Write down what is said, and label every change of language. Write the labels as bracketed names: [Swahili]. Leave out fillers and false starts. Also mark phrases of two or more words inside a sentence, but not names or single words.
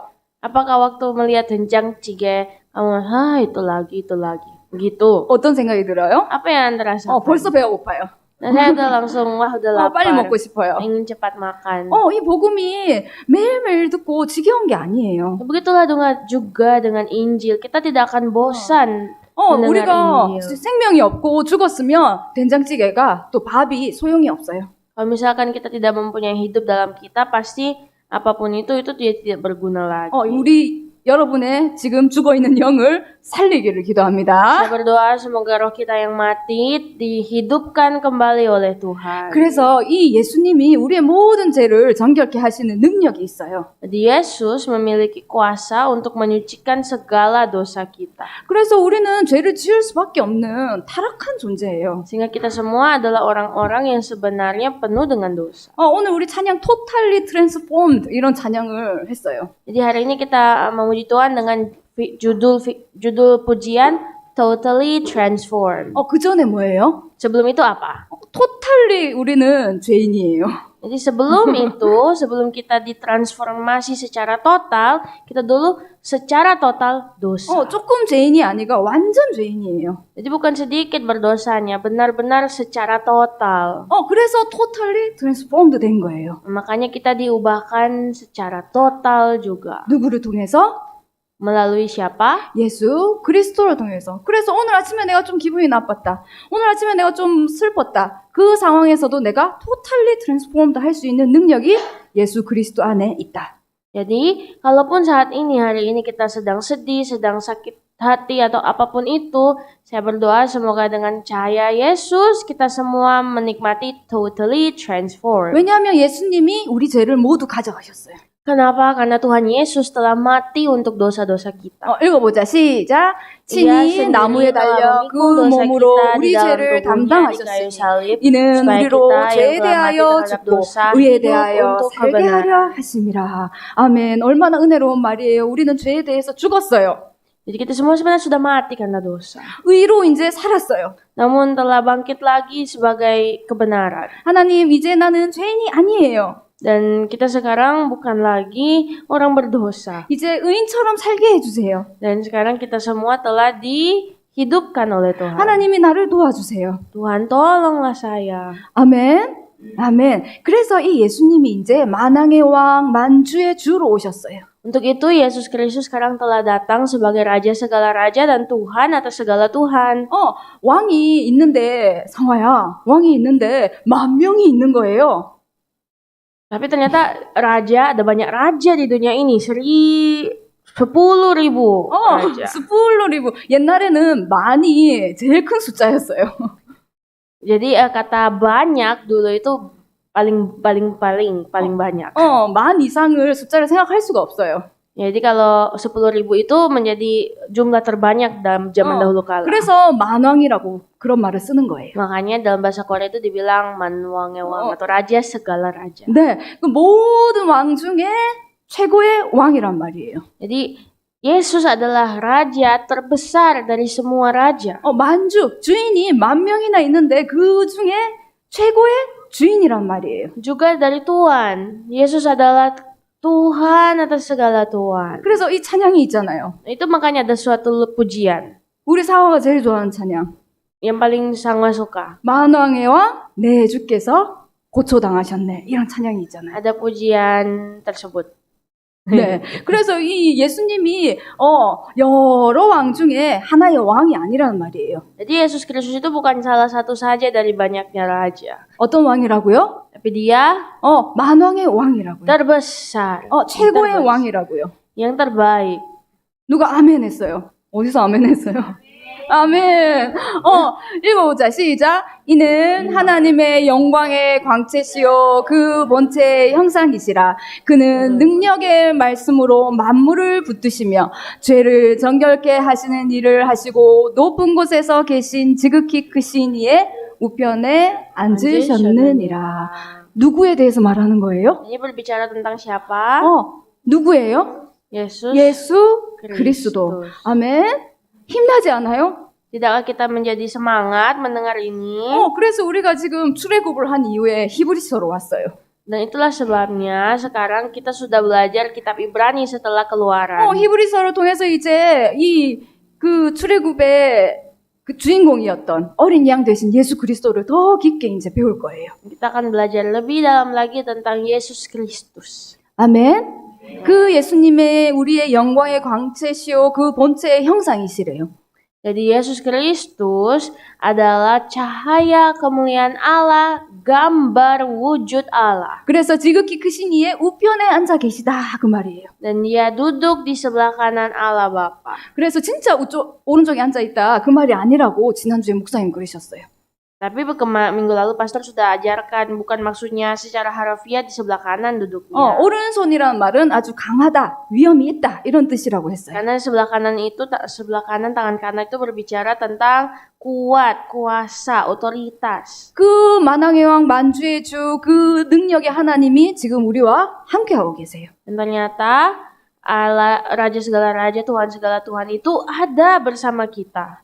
[Indonesian] Apakah waktu melihat 된장찌개, kamu itu lagi, begitu? [Korean] 어떤 생각이 들어요? [Indonesian] Apa yang Anda rasakan? [Korean] 벌써 배가 고파요. [Indonesian] Dan saya udah langsung, udah lapar. [Korean] 빨리 먹고 싶어요. [Indonesian] Ingin cepat makan. [Korean] 이 복음이 매일매일 듣고 지겨운 게 아니에요. [Indonesian] Begitulah juga dengan Injil. Kita tidak akan bosan mendengar [Korean] 우리가 [Indonesian] Injil. [Korean] 생명이 없고 죽었으면 된장찌개가 또 밥이 소용이 없어요. [Indonesian] Kalau misalkan kita tidak mempunyai hidup dalam kita, pasti apapun itu dia tidak berguna lagi. [Korean] 우리 여러분의 지금 죽어있는 영을 살리기를 기도합니다. [Indonesian] Saya berdoa semoga roh kita yang mati dihidupkan kembali oleh Tuhan. [Korean] 그래서 이 예수님이 우리의 모든 죄를 정결케 하시는 능력이 있어요. [Indonesian] Jadi Yesus memiliki kuasa untuk menyucikan segala dosa kita. [Korean] 그래서 우리는 죄를 지을 수밖에 없는 타락한 존재예요. [Indonesian] Sehingga kita semua adalah orang-orang yang sebenarnya penuh dengan dosa. [Korean] 오늘 우리 찬양 Totally Transformed 이런 찬양을 했어요. [Indonesian] Jadi hari ini kita memuji Tuhan dengan judul pujian Totally Transformed. [Korean] 그 전에 뭐예요? [Indonesian] Sebelum itu apa? [Korean] Totally 우리는 죄인이에요. [Indonesian] Jadi sebelum kita ditransformasi secara total, kita dulu secara total dosa. [Korean] 조금 죄인이 아니라 완전 죄인이에요. [Indonesian] Jadi bukan sedikit berdosanya, benar-benar secara total. [Korean] 그래서 Totally Transformed 된 거예요. [Indonesian] Makanya kita diubahkan secara total juga. [Korean] 누구를 통해서? [Indonesian] Melalui siapa? [Korean] 예수 그리스도를 통해서. 그래서 오늘 아침에 내가 좀 기분이 나빴다. 오늘 아침에 내가 좀 슬펐다. 그 상황에서도 내가 [English] totally transformed [Korean] 할 수 있는 능력이 예수 그리스도 안에 있다. [Indonesian] Jadi, kalaupun saat ini, hari ini kita sedang sedih, sedang sakit hati atau apapun itu, saya berdoa semoga dengan cahaya Yesus kita semua menikmati [English] totally transformed. [Korean] 왜냐하면 예수님이 우리 죄를 모두 가져가셨어요. [Indonesian] Kenapa? Karena Tuhan Yesus telah mati untuk dosa-dosa kita. [Korean] 읽어보자. 시작. 친히 나무에 달려 그 몸으로 우리 죄를 담당하셨으니 이는 우리로 죄에 대하여 죽고 의에 대하여 살게 하려 하심이라. 아멘. 얼마나 은혜로운 말이에요. 우리는 죄에 대해서 죽었어요. [Indonesian] Jadi kita semua sebenarnya sudah mati karena dosa. [Korean] 의로 이제 살았어요. [Indonesian] Namun telah bangkit lagi sebagai kebenaran. [Korean] 하나님, 이제 나는 죄인이 아니에요. [Indonesian] Dan kita sekarang bukan lagi orang berdosa. [Korean] 이제 의인처럼 살게 해주세요. [Indonesian] Dan sekarang kita semua telah dihidupkan oleh Tuhan. [Korean] 하나님이 나를 도와주세요. [Indonesian] Tuhan tolonglah saya. [Korean] 아멘. 아멘. 그래서 이 예수님이 이제 만왕의 왕, 만주의 주로 오셨어요. [Indonesian] Untuk itu Yesus Kristus sekarang telah datang sebagai Raja segala Raja dan Tuhan atas segala Tuhan. [Korean] 왕이 있는데, 성화야, 왕이 있는데 10,000명이 있는 거예요. [Indonesian] Tapi ternyata ada banyak raja di dunia ini, 10,000 raja. 10,000. [Korean] 옛날에는 많이 제일 큰 숫자였어요. [Indonesian] Jadi kata banyak dulu itu paling banyak. [Korean] 만 이상을 숫자를 생각할 수가 없어요. [Indonesian] Jadi kalau 10.000 itu menjadi jumlah terbanyak dalam zaman dahulu kala. [Korean] 그래서 만왕이라고 그런 말을 쓰는 거예요. [Indonesian] Makanya dalam bahasa Korea itu dibilang manwangewang atau raja segala raja. [Korean] 네, 그 모든 왕 중에 최고의 왕이란 말이에요. [Indonesian] Jadi Yesus adalah raja terbesar dari semua raja. [Korean] 만주, 주인이 10,000명이나 있는데 그 중에 최고의 주인이란 말이에요. [Indonesian] Juga dari Tuhan. Yesus adalah Tuhan atas segala Tuhan. [Korean] 그래서 이 찬양이 있잖아요. [Indonesian] Itu makanya ada suatu pujian [Korean] 우리 사화가 제일 좋아하는 찬양. [Indonesian] yang paling Sangwa suka. [Korean] 만왕의 왕, 내 주께서 고초당하셨네. 이런 찬양이 있잖아요. [Indonesian] Ada pujian tersebut. [Korean] 네. 그래서 이 예수님이 여러 왕 중에 하나의 왕이 아니라는 말이에요. [Indonesian] Jadi Yesus Kristus itu bukan salah satu saja dari banyaknya raja. [Korean] 어떤 왕이라고요? [Indonesian] Tapi dia [Korean] 만왕의 왕이라고요. [Indonesian] terbesar. [Korean] 최고의 [Indonesian] terbesar. [Korean] 왕이라고요. [Indonesian] Yang terbaik. [Korean] 누가 아멘 했어요? 어디서 아멘 했어요? 아멘. 읽어보자. 시작. 이는 하나님의 영광의 광채시요 그 본체의 형상이시라. 그는 능력의 말씀으로 만물을 붙드시며 죄를 정결케 하시는 일을 하시고 높은 곳에서 계신 지극히 크신 이의 우편에 앉으셨느니라. 누구에 대해서 말하는 거예요? [Indonesian] Ini berbicara tentang siapa? [Korean] 누구예요? Yesus. 예수 그리스도. 아멘. 힘나지 않아요? [Indonesian] Tidakkah kita menjadi semangat mendengar ini? [Korean] 그래서 우리가 지금 출애굽을 한 이후에 히브리서로 왔어요. [Indonesian] Dan itulah sebabnya sekarang kita sudah belajar kitab Ibrani setelah keluaran. [Korean] 히브리서를 통해서 이제 그 출애굽의 그 주인공이었던 어린 양 되신 예수 그리스도를 더 깊게 이제 배울 거예요. [Indonesian] Kita akan belajar lebih dalam lagi tentang Yesus Kristus. [Korean] 아멘. 그 예수님의 우리의 영광의 광채시요 그 본체의 형상이시래요. [Indonesian] Jadi Yesus Kristus adalah cahaya kemuliaan Allah, gambar wujud Allah. [Korean] 그래서 지극히 크신 이의 우편에 앉아 계시다 그 말이에요. [Indonesian] Dan dia duduk di sebelah kanan Allah Bapa. [Korean] 그래서 진짜 오른쪽에 앉아 있다 그 말이 아니라고 지난주에 목사님 그러셨어요. [Indonesian] Tapi minggu lalu pastor sudah ajarkan bukan maksudnya secara harafiah di sebelah kanan duduknya. [Korean] 오른손이라는 말은 아주 강하다, 위험이 있다 이런 뜻이라고 했어요. [Indonesian] Karena sebelah kanan tangan kanan itu berbicara tentang kuat, kuasa, otoritas. [Korean] 그 만왕의 왕 만주의 주 그 능력의 하나님이 지금 우리와 함께하고 계세요. [Indonesian] Dan ternyata Allah, Raja segala raja, Tuhan segala Tuhan itu ada bersama kita.